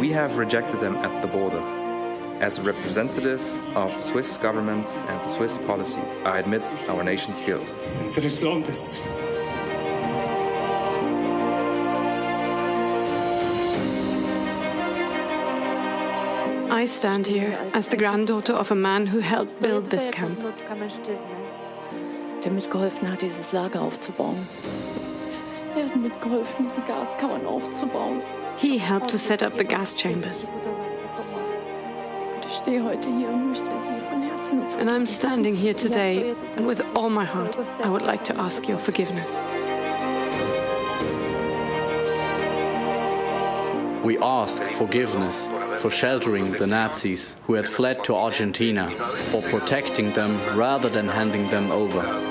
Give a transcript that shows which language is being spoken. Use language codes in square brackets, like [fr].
[en] We have rejected them at the border. As a representative of the Swiss government and the Swiss policy, I admit our nation's guilt. I stand here as the granddaughter of a man who helped build this camp. [de] Der mitgeholfen hat, dieses Lager aufzubauen. Hat mitgeholfen, diese Gaskammern aufzubauen. [en] He helped to set up the gas chambers. [de] Ich stehe heute hier und möchte Sie von Herzen vergeben. [en] And I'm standing here today, and with all my heart, I would like to ask your forgiveness. We ask forgiveness for sheltering the Nazis who had fled to Argentina, for protecting them rather than handing them over.